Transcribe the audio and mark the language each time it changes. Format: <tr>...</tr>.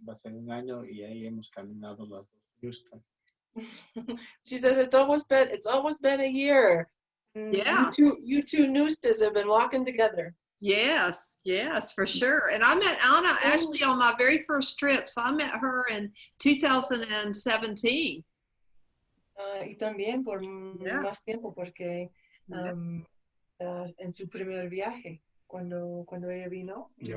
<es>Va a ser un año y ahí hemos caminado las dos justas.</es> <en>She says it's almost been a year. Yeah. You two Nustas have been walking together. Yes, for sure. And I met Anna actually on my very first trip. So I met her in 2017.</en> <es>Y también por más tiempo, porque en su primer viaje, cuando ella vino.</es>